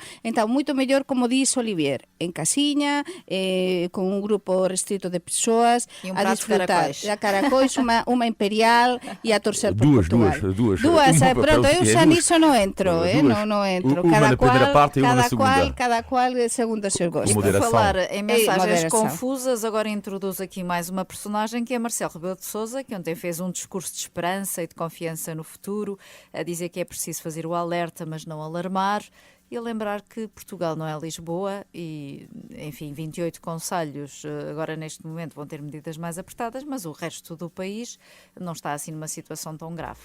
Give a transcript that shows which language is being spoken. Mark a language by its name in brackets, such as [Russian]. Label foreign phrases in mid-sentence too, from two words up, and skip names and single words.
[Galician] Entón, moito mellor, como dís Olivier, en casiña, con un grupo restrito de persoas, a disfrutar a caracóis, unha imperial e a torcer por Portugal. [Portuguese] Duas. [Galician] Pronto, eu xa niso non entro, non entro. Cada cual segundo os seus gostos. [Portuguese] E por falar em mensagens confusas, agora introduz aqui mais uma personagem que é Marcelo Rebelo de Sousa, que ontem fez um discurso de esperança e de confiança no futuro, a dizer que é preciso fazer o alerta, mas não alarmar, e a lembrar que Portugal não é Lisboa e, enfim, 28 concelhos agora neste momento vão ter medidas mais apertadas, mas o resto do país não está assim numa situação tão grave.